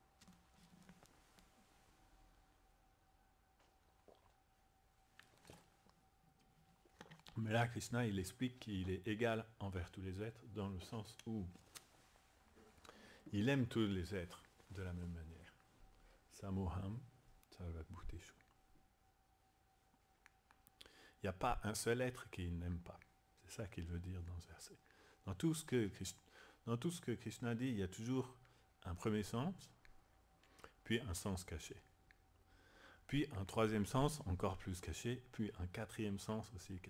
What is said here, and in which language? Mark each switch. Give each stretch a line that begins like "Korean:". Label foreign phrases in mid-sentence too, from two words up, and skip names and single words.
French: Mais là, Krishna, il explique qu'il est égal envers tous les êtres, dans le sens où il aime tous les êtres de la même manière.
Sanskrit: समोऽहं सर्व भूतेषु.
French: Il n'y a pas un seul être qu'il n'aime pas. C'est ça qu'il veut dire dans ce verset. Dans tout ce que Krishna dit, il y a toujours un premier sens, puis un sens caché. Puis un troisième sens encore plus caché, puis un quatrième sens aussi caché.